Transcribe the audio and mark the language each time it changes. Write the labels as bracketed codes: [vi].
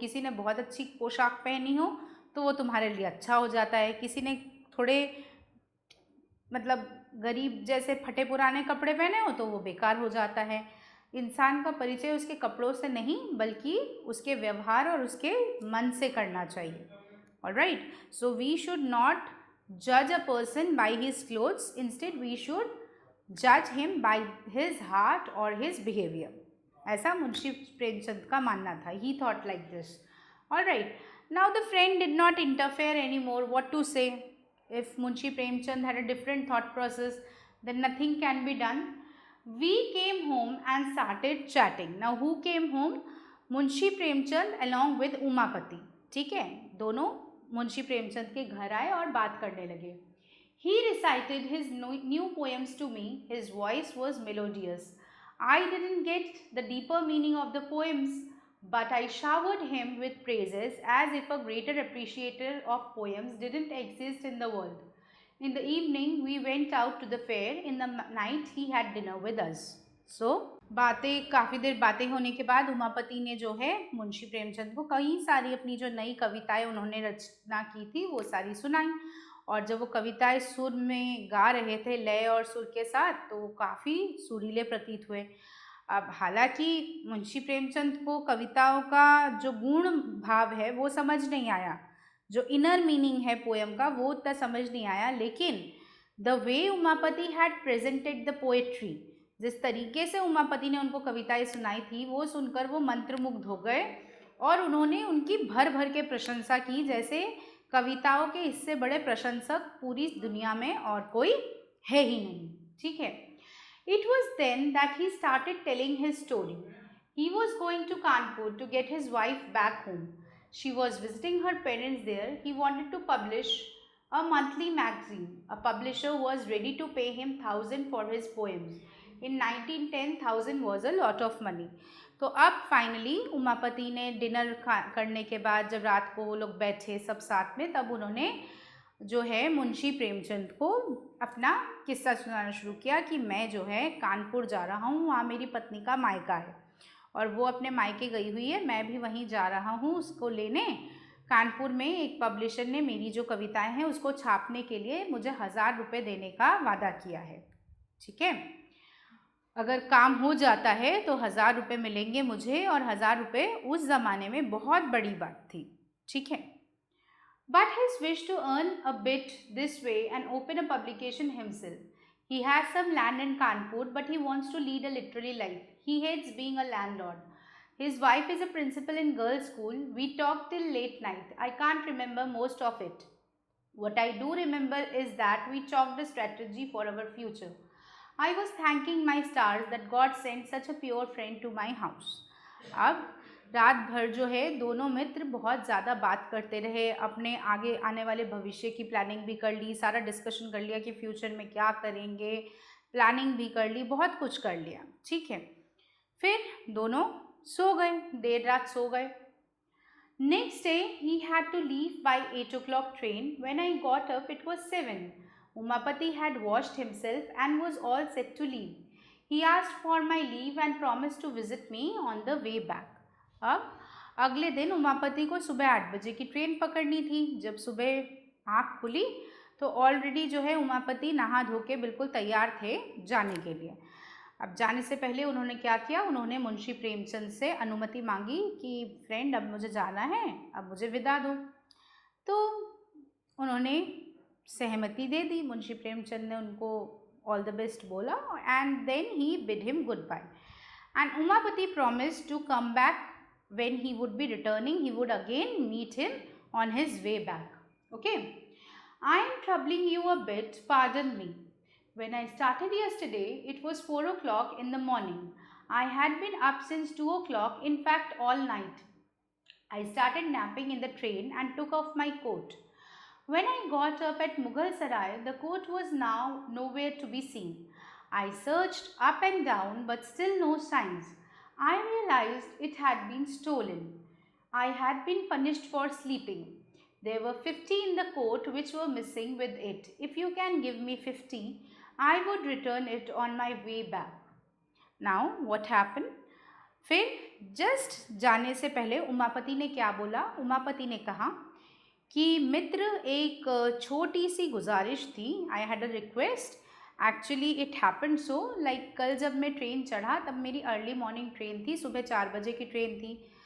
[hi] किसी ने बहुत अच्छी पोशाक पहनी हो तो वो तुम्हारे लिए अच्छा हो जाता है, किसी ने थोड़े मतलब गरीब जैसे फटे पुराने कपड़े पहने हो तो वो बेकार हो जाता है। इंसान का परिचय उसके कपड़ों से नहीं बल्कि उसके व्यवहार और उसके मन से करना चाहिए। [en] Alright, so we should not judge a person by his clothes, instead we should judge him by his heart or his behavior. [hi] ऐसा मुंशी प्रेमचंद का मानना था. [en] He thought like this. Alright, now the friend did not interfere anymore. What to say? If Munshi Premchand had a different thought process, then nothing can be done. We came home and started chatting. Now who came home? [hi] Munshi Premchand [en] along with [hi] Umapati. ठीक है, दोनों मुंशी प्रेमचंद के घर आए और बात करने लगे. [en] He recited his new poems to me. His voice was melodious. I didn't get the deeper meaning of the poems, but I showered him with praises as if a greater appreciator of poems didn't exist in the world. In the evening, we went out to the fair. In the night, he had dinner with us. [hi] So, काफ़ी देर बातें होने के बाद उमापति ने जो है मुंशी प्रेमचंद को कई सारी अपनी जो नई कविताएं उन्होंने रचना की थी वो सारी सुनाई. और जब वो कविताएं सुर में गा रहे थे लय और सुर के साथ तो वो काफ़ी सुरीले प्रतीत हुए. अब हालांकि मुंशी प्रेमचंद को कविताओं का जो गुण भाव है वो समझ नहीं आया, जो इनर मीनिंग है पोएम का वो उतना समझ नहीं आया, लेकिन [en] the way Umapati had presented the poetry, [hi] जिस तरीके से उमापति ने उनको कविताएं सुनाई थी वो सुनकर वो मंत्रमुग्ध हो गए और उन्होंने उनकी भर भर के प्रशंसा की, जैसे कविताओं के इससे बड़े प्रशंसक पूरी दुनिया में और कोई है ही नहीं. ठीक है. [en] It was then that he started telling his story. He was going to Kanpur to get his wife back home. She was visiting her parents there. He wanted to publish a monthly magazine. A publisher was ready to pay him 1,000 for his poems. In 1910, 1,000 was a lot of money. [hi] तो अब finally Umapati ने dinner करने के बाद जब रात को वो लोग बैठे सब साथ में, तब उन्होंने जो है मुंशी प्रेमचंद को अपना किस्सा सुनाना शुरू किया कि मैं जो है कानपुर जा रहा हूँ, वहाँ मेरी पत्नी का मायका है और वो अपने मायके गई हुई है, मैं भी वहीं जा रहा हूँ उसको लेने. कानपुर में एक पब्लिशर ने मेरी जो कविताएं हैं उसको छापने के लिए मुझे 1,000 रुपये देने का वादा किया है. ठीक है, अगर काम हो जाता है तो 1,000 रुपये मिलेंगे मुझे, और 1,000 रुपये उस ज़माने में बहुत बड़ी बात थी. ठीक है. [en] But his wish to earn a bit this way and open a publication himself. He has some land in Kanpur, but he wants to lead a literary life. He hates being a landlord. His wife is a principal in girls' school. We talked till late night. I can't remember most of it. What I do remember is that we chalked a strategy for our future. I was thanking my stars that God sent such a pure friend to my house. [hi] अब रात भर जो है दोनों मित्र बहुत ज़्यादा बात करते रहे, अपने आगे आने वाले भविष्य की प्लानिंग भी कर ली, सारा डिस्कशन कर लिया कि फ्यूचर में क्या करेंगे, प्लानिंग भी कर ली, बहुत कुछ कर लिया. ठीक है. फिर दोनों सो गए, देर रात सो गए. [en] Next day he had to leave by 8 o'clock train. When I got up it was 7. Umapati had washed himself and was all set to leave. He asked for my leave and promised to visit me on the way back. [hi] अब अगले दिन उमापति को सुबह 8 बजे की train पकड़नी थी. जब सुबह आँख खुली तो ऑलरेडी जो है उमापति नहा धो के बिल्कुल तैयार थे जाने के लिए. अब जाने से पहले उन्होंने क्या किया, उन्होंने मुंशी प्रेमचंद से अनुमति मांगी कि फ्रेंड अब मुझे जाना है, अब मुझे विदा दो. तो उन्होंने सहमति दे दी. [en] Munshi Premchand [hi] ने उनको [en] all the best [hi] बोला [en] And then he bid him goodbye. And Umapati promised to come back. When he would be returning, he would again meet him on his way back. Okay. I am troubling you a bit. Pardon me. When I started yesterday, it was 4 o'clock in the morning. I had been up since 2 o'clock, in fact, all night. I started napping in the train and took off my coat. When I got up at Mughal Sarai, the coat was now nowhere to be seen. I searched up and down, but still no signs. I realized it had been stolen. I had been punished for sleeping. There were 50 in the coat which were missing with it. If you can give me 50, I would return it on my way back. Now, what happened? [hi] फिर just जाने से पहले उमापति ने क्या बोला? उमापति ने कहा कि मित्र, एक छोटी सी गुजारिश थी. [en] I had a request. Actually it happen so, like [hi] कल जब मैं ट्रेन चढ़ा तब मेरी अर्ली मॉर्निंग ट्रेन थी, सुबह 4 बजे की ट्रेन थी.